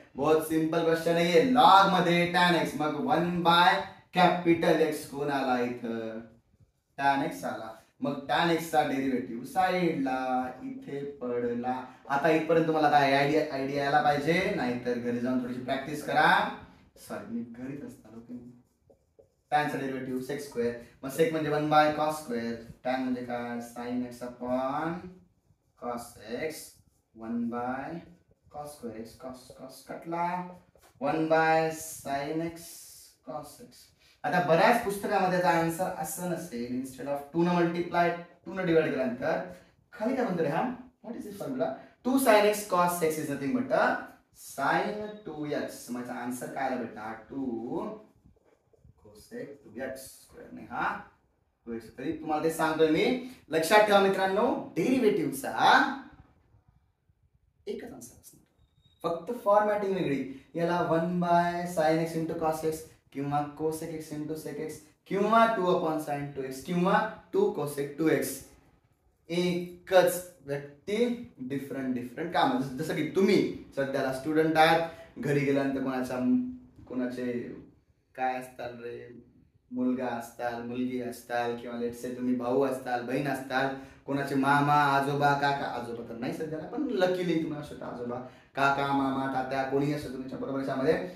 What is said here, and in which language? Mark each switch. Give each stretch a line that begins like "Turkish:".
Marathi: बहुत simple question आहे. Log मध्ये tan x, मग 1 बाय कॅपिटल एक्स कोण आला इथं, tan x आला. मग tan x चा डेरिव्हेटिव्ह साइडला इथे पडला. आता इथपर्यंत तुम्हाला काय आयडिया यायला पाहिजे, नाहीतर घरी जाऊन थोडीशी प्रॅक्टिस करा. सॉरी मी घरीच असताना. tan चा डेरिव्हेटिव्ह sec स्क्वेअर, मग sec म्हणजे 1 बाय cos स्क्वेअर, tan म्हणजे काय sin x upon cos x, 1 bye cos square x, cos कटला, 1 bye sin x cos x. आता बऱ्याच पुस्तकामध्ये त्याचा आन्सर असं नसेल, इन्स्टेड ऑफ 2 न मल्टिप्लाय 2 न डिवाइड केल्यानंतर खाली काय म्हणतो रे हा,
English: What is this formula, 2 sin x cos x is nothing but sin 2x.
Marathi: माझा आन्सर काय आला बेटा 2 cosec 2x स्क्वेअर ने हा 2x. तरी तुम्हाला ते सांगतोय मी, लक्षात ठेवा मित्रांनो, डेरिव्हेटिव्हचा एकच आन्सर असणार, फक्त फॉर्मॅटिंग वेगळी. याला 1 bye sin x into cos x किंवा cosec x into sec x किंवा 2 अपॉन sin 2x किंवा 2 cosec 2x. एकच व्यक्ती डिफरंट काम. जसं की तुम्ही सध्याला स्टुडंट आहात, घरी गेल्यानंतर कोणाचे काय असताल रे, मुलगा असताल, मुलगी असताल, किंवा
English: let's say
Marathi: तुम्ही भाऊ असताल, बहीण असताल, कोणाचे मामा, आजोबा, काका, आजोबा तर नाही सध्याला, पण लकीली तुम्ही असं आजोबा, काका, मामा, तात्या कोणी असं तुमच्या बरोबर याच्यामध्ये.